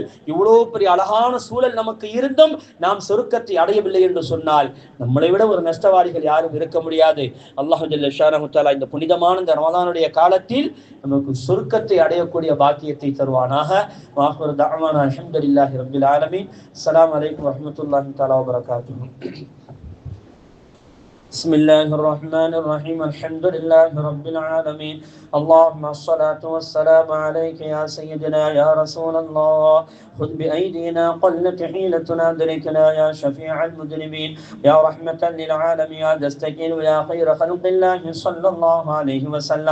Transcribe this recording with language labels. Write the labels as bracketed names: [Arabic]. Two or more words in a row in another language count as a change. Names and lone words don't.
[Tamil] இவ்வளவு பெரிய அழகான சூழல் நமக்கு இருந்தும் நாம் சொர்க்கத்தை அடையவில்லை என்று சொன்னால் நம்மளை விட ஒரு நஷ்டவாதிகள் யாரும் இருக்க முடியாது. [Arabic] الله جل شأنه تعالى [Tamil] இந்த புனிதமான இந்த ரமலான் காலத்தில் நமக்கு சொர்க்கத்தை அடையக்கூடிய பாக்கியத்தை தருவானாக. [Arabic] وآخر دعوانا الحمد لله رب العالمين. السلام عليكم ورحمة الله تعالى وبركاته. بسم الله الرحمن الرحيم. الحمد لله رب العالمين. اللهم الصلاة والسلام عليك يا سيدنا يا رسول الله. خذ بأيدينا قلت حيلتنا أدركنا يا شفيع المذنبين يا رحمة للعالمين يا دستكين يا خير خلق الله صلى الله عليه وسلم.